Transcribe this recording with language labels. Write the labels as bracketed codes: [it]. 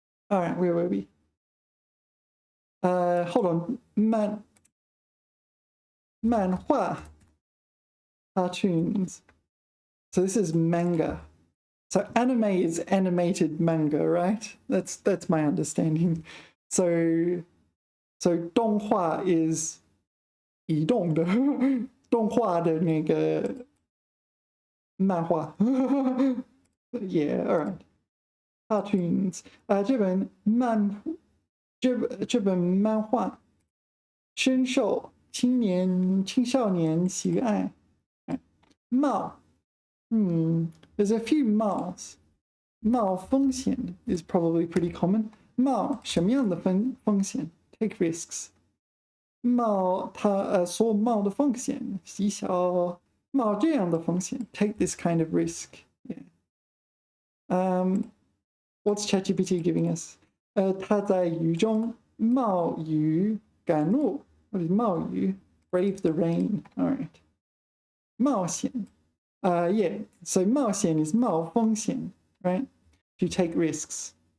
[en] All right, where were we? Hold on. 漫画 cartoons. So this is manga. So anime is animated manga, right? That's my understanding. So 动画 is [zh] 移动的动画的那个漫画 [en] Yeah, all right. Cartoons. [zh] 这本漫画深受青少年喜爱。 [en] 冒 there's a few 冒s. 冒风险 is probably pretty common. [zh] 冒什么样的风险 [en] take risks. [zh] 冒所冒的风险极小冒这样的风险 [en] take this kind of risk. Yeah. What's ChatGPT giving us? [zh] 他在雨中冒雨赶路 [en] What is 冒雨 Brave the rain. All right. 冒险 yeah, so 冒险 is 冒风险 right? To take risks.